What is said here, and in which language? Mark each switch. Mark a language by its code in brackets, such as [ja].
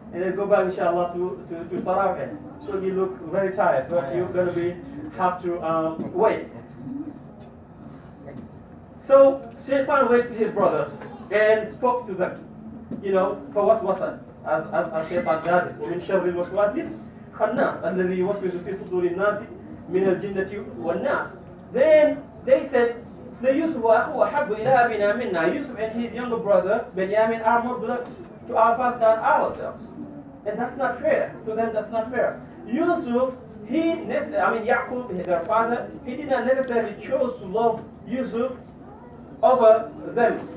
[en] and then go back, inshallah, to Tarawih. So you look very tired, but you're going to have to wait. So Shaitan went to his brothers and spoke to them, فوسوس as Shaitan does it. [ar] من شر الوسواس الخناس الذي يوسوس في صدور الناس من الجنة والناس. [en] Then they said, [ar] ليوسف وأخوه أحب إلى أبينا منا. [en] Yusuf and his younger brother Benjamin are more beloved to our father than ourselves. And that's not fair. To them, that's not fair. Yusuf, Yaqub, their father, he did not necessarily choose to love Yusuf over them.